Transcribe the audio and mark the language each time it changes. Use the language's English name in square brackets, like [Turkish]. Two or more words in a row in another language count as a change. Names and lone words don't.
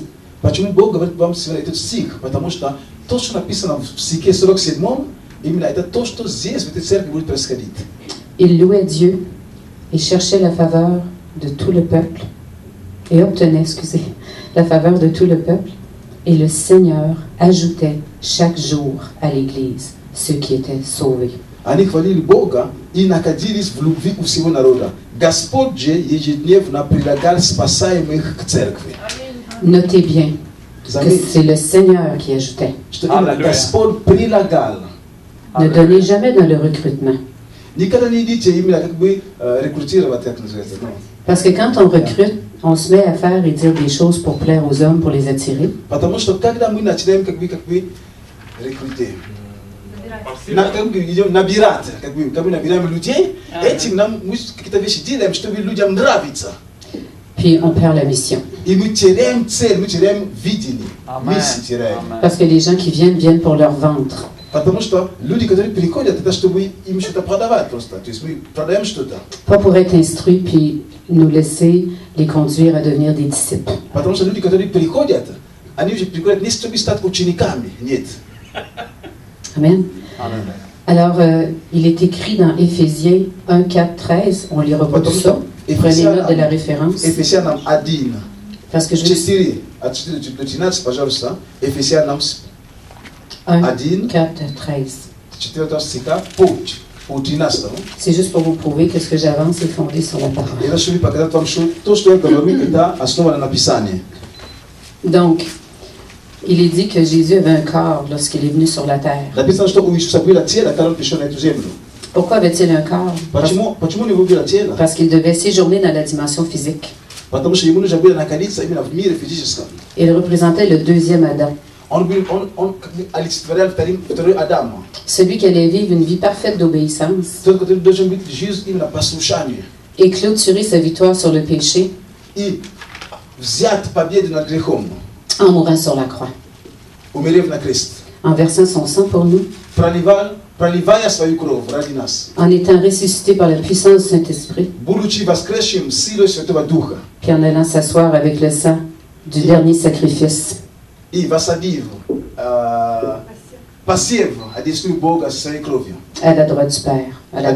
[Russian] Почему Бог говорит вам сегодня этот стих? Потому что то, что написано в стихе 47, именно это то, что здесь, в этой церкви, будет происходить. [French] Il louait Dieu et cherchait la faveur de tout le peuple et obtenait, la faveur de tout le peuple. Et le Seigneur ajoutait chaque jour à l'Église ceux qui étaient sauvés. [Russian] Они хвалили Бога и находились в любви у всего народа. Господь же ежедневно прилагал спасаемых к церкви. [French] Notez bien que c'est le Seigneur qui ajoutait. [Russian] Что именно Господь прилагал. [French] Ne donnez jamais dans le recrutement. [Russian] Никогда не идите именно как бы рекрутировать, как называется. [French] Parce que quand on recrute, on se met à faire et dire des choses pour plaire aux hommes, pour les attirer. [Russian] Потому что когда мы начинаем как бы рекрутировать, набирать, как бы набираем людей, этим нам мы какие-то вещи делаем, чтобы людям нравится. [French] Puis on perd la mission. [Russian] И мы теряем цель, мы теряем видение, миссию теряем. [French] Parce que les gens qui viennent pour leur ventre. [Russian] Потому что люди, которые приходят, это чтобы им что-то продавать просто. То есть мы продаем что-то. [French] Pas pour être instruits puis nous laisser les conduire à devenir des disciples. [Russian] Потому что люди, которые приходят, они уже приходят не чтобы стать учениками, нет. [French] Amen. [Russian] Amen. [French] Alors, il est écrit dans Éphésiens 1, 4, 13, on lira pas tout ça. Prenez note de la référence. [Russian] Ефесянам 1. [French] Parce que je 4, [Russian] от 4 до 13, пожалуйста. Ефесянам 1, 1, 4, 13. 4 стиха по 13. [French] C'est juste pour vous prouver que ce que j'avance est fondé sur la parole. [Russian] Это чтобы показать вам, что то, что я говорю, это основано на Писании. [French] Donc, il est dit que Jésus avait un corps lorsqu'il est venu sur la terre. [Russian] Написано, что у Иисуса было тело, когда Он пришел на эту землю. [French] Pourquoi avait-il un corps? [Russian] Почему у него было тело? [French] Parce qu'il devait séjourner dans la dimension physique. [Russian] Потому что ему нужно было находиться именно в мире физическом. [French] Il représentait le deuxième Adam, [Russian] Он олицетворял второй Адам. [French] celui qui allait vivre une vie parfaite d'obéissance [Russian] Тот, который должен быть жизнь именно послушанию. [French] et clôturer sa victoire sur le péché [Russian] И взять победу над грехом, [French] en mourant sur la croix, [Russian] умерев на крест. [French] en versant son sang pour nous, [Russian] Проливая свою кровь ради нас. [French] en étant ressuscité par la puissance du Saint-Esprit, [Russian] Будучи воскресшим силой Святого Духа. [French] puis en allant s'asseoir avec le sang du dernier sacrifice. [Russian] И воссадив, посев одесную Бога со своей кровью. [French] À la droite du Père, à la droite de